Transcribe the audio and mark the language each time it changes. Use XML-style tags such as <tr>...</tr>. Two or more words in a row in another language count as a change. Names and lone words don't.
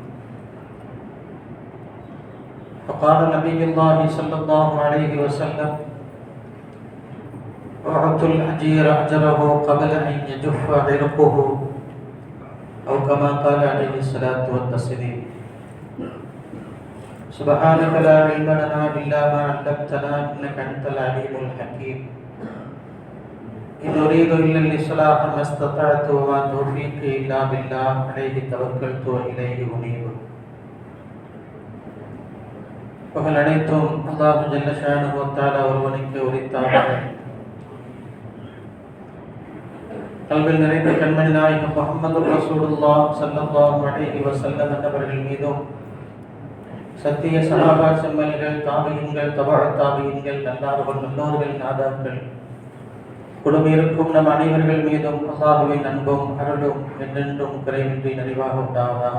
<ar>فقال نبي الله صلى الله عليه وسلم: أعطوا الأجير أجره قبل أن يجف عرقه، أو كما قال عليه الصلاة والتسليم. سبحانك لا علم لنا إلا ما علمتنا إنك أنت العليم الحكيم. إن أريد إلا الإصلاح ما استطعت وما توفيقي إلا بالله عليه توكلت وإليه أنيب.</ar> <ta>புகழ் அனைத்தும் அல்லாஹ்</ta> <ar>جل شأنه وتعالى</ar> <ta>ஒருவனுக்கு உரித்தாகும். கல்வில் நிறைந்த கண்மணி நாயகம் முஹம்மது ரசூலுல்லாஹ்</ta> <ar>صلى الله عليه وسلم</ar> <ta>அவர்கள் மீதும், சத்திய சஹாபா செம்மல்கள், தாபியீன்கள், தபஅத் தாபியீன்கள், நல்லோர்கள், நாதாக்கள், குடும்பிருக்கும் நம் அனைவர்கள் மீதும் அல்லாஹ்வின் அன்பும் அருளும் என்றென்றும் குறைவின்றி நிறைவாக உண்டாவதாக.</ta>